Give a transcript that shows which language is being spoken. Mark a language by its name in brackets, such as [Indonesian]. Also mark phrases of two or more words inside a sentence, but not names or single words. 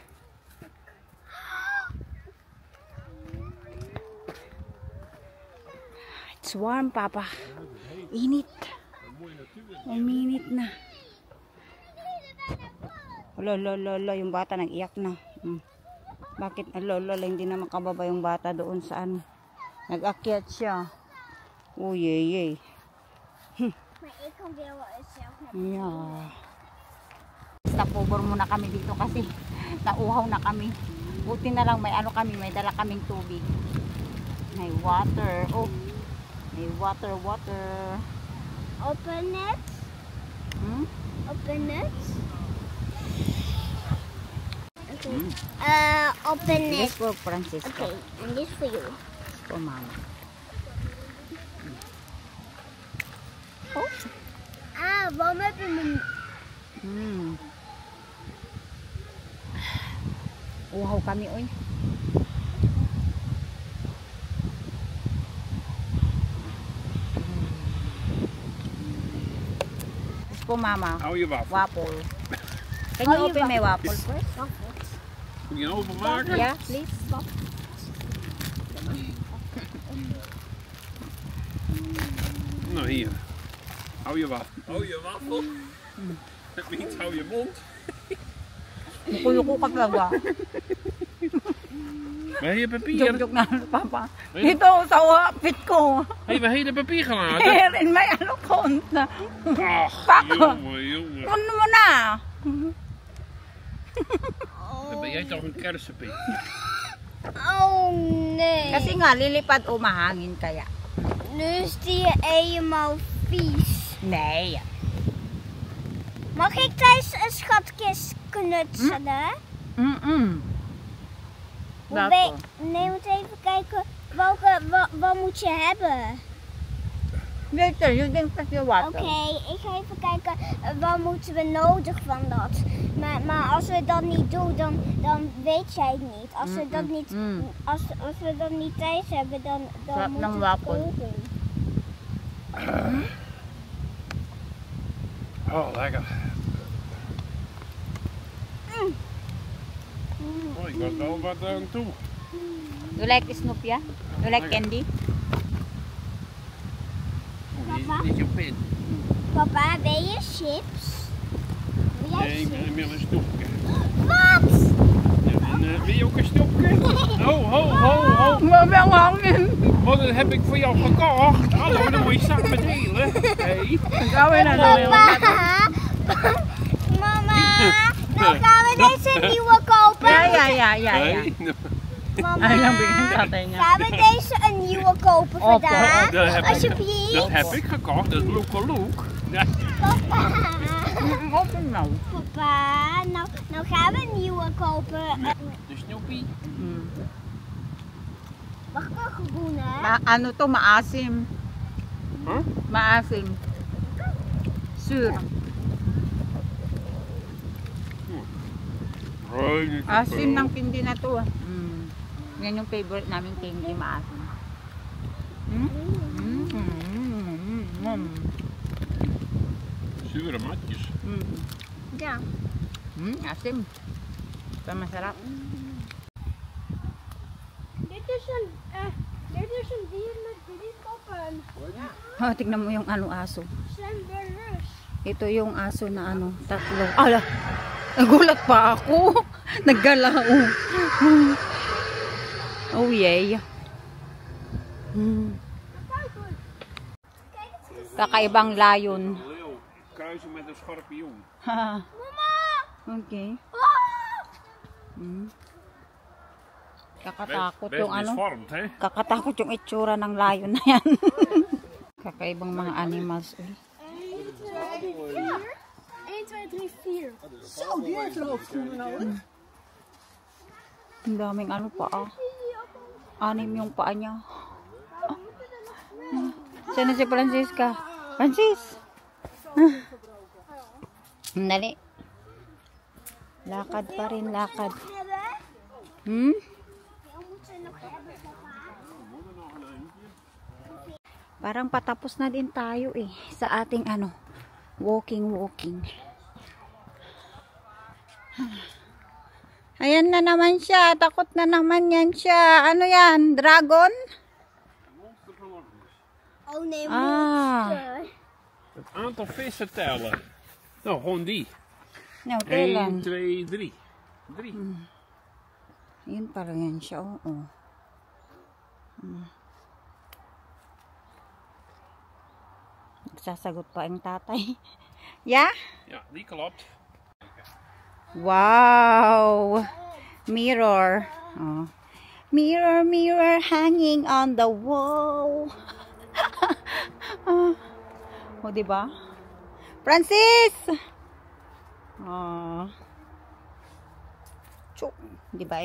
[English] It's warm, Papa. [Filipino] Init. Uminit na. Lolo, yung bata nag-iyak na. Bakit, lolo, hindi na makababa yung bata doon sa ano. Nag-akyat siya. Oh, yay. [Dutch] Maar ik kan weer wel eens zelf naar [Filipino] Yeah. [English] Stop over [Filipino] muna kami dito kasi nauhaw na kami. Buti na lang may ano kami, may dala kaming tubig. May water. Oh. May water. [English] Open it. Open it. Okay. Open it. This for Francisco. Okay, and this for you. For Mama. Oh. [Dutch] Waarom heb je me... [Filipino] Uhaw kami, oy. [English] This for Mama. [Dutch] Hou je waffel. [English] Waffle. Can you open my waffle first? [Dutch] Moet je openmaken? [English] Yeah, please. [Dutch] Nou, hier. Hou je waffel. Hou je waffel? Dat means hou je mond. [Filipino] Mukuloko ka talaga. [Dutch] Waar heb je papier? [Filipino] Joke na, papa. Dito sa outfit ko. [Dutch] Heb je hele papier gelaten? [English] Here in my [Filipino] ano kont na. [Dutch] Ach, [Filipino] Pako. [Dutch] jongen. [Filipino] Ano mo na? [Dutch] Dan ben jij toch een kersenpie? Oh nee. [Filipino] Kasi nga, lilipad o mahangin kaya. [Dutch] Nu is die helemaal vies. Nee. Mag ik thuis een schatkist knutselen? Dat Nee, moet even kijken. Wat moet je hebben? [Filipino] Dito, yun din kasi water. [Dutch] Oké, ik ga even kijken. Wat moeten we nodig van dat? Maar als we dat niet doen, dan weet jij het niet. Als we dat niet, als we dat niet thuis hebben, dan [Filipino] Sarap [Dutch] moet [Filipino] ng [Dutch] het wapel. koken. Oh, lekker. Oh, ik was wel wat aan toe. [English] You like Snoopy? You like candy? [Dutch] Oh, dit is jouw pin. Papa, wil je chips? Wil jij Nee, ik chips? wil een snoepje. Wat? Ja, en, wil je ook een snoepje? Ho. [Filipino] Mabang hangin. [Dutch] Want dat heb ik voor jou gekocht. Hallo, dan moet je samen delen. Hey. [Filipino] Gawin na namin. [Dutch] Papa! Mama! Nou gaan we deze nieuwe kopen. Ja. Hey. Mama! [Filipino] Ay, lang bigyan tatay niya. [Dutch] Gaan we deze een nieuwe kopen [Filipino] Opo. [Dutch] vandaag? Dat heb Alsjeblieft. ik gekocht, dat is Look. Ja. Papa! Open nou. Papa, nou gaan we een nieuwe kopen. De Snoopy. Mag ik een groene? [Filipino] Ano to, maasim. Huh? Maasim. Sur. Asim ng candy na to. Yan yung favorite namin candy, maasim. [Dutch] Zure matjes. Ja. [Filipino] Asim. Ito masarap. [Dutch] Dit is een dier met 3 koppen. [Filipino] Oh, tignan mo yung ano aso. Slenderus. Ito yung aso na ano, 3. Ala! Nagulat pa ako. Naggalaw. Oh yay. Kakaibang layon. [Dutch] Leeuw, kruisen met een schorpioen. [Filipino] Okay. Kakatakot [Dutch] Best [Filipino] yung ano. [Dutch] misvormd, hè? [Filipino] Kakatakot yung itsura ng layon na yan. Kakaibang mga animals. 1, 2, 3, 4. [Dutch] Zo, die heeft loopschoenen nodig. [Filipino] Ang daming ano pa ah. 6 yung paa niya. Saan na si Francisca? Francis! Dali. Lakad pa rin, lakad. Parang patapos na din tayo eh. Sa ating ano, walking. Ayan na naman siya. Takot na naman yan siya. Ano yan? Dragon? [Dutch] Oh nee, Ah. Het aantal vissen tellen. Nou, gewoon die. [English] No, 1, [Filipino] kailan? 2, 3. 3. Yun parang yan siya. Oo. Sasagot pa ang tatay. [English] Yeah? [Dutch] Ja, die klopt. [English] Wow! Mirror. Oh. Mirror, mirror hanging on the wall. [Filipino] O, diba? Francis! Oh. Chuk. Diba?